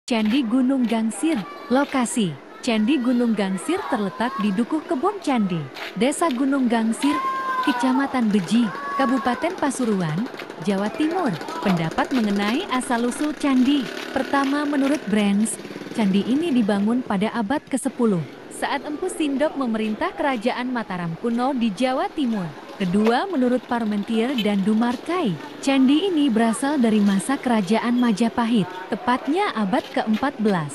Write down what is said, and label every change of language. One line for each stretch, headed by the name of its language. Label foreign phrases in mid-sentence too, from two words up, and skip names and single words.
Indonesian: Candi Gunung Gangsir. Lokasi: Candi Gunung Gangsir terletak di Dukuh Kebon Candi, Desa Gunung Gangsir, Kecamatan Beji, Kabupaten Pasuruan, Jawa Timur. Pendapat mengenai asal-usul candi. Pertama, menurut Brands, candi ini dibangun pada abad ke-10 saat Empu Sindok memerintah Kerajaan Mataram kuno di Jawa Timur. Kedua, menurut Parmentier dan Dumarkai, candi ini berasal dari masa Kerajaan Majapahit, tepatnya abad ke-14.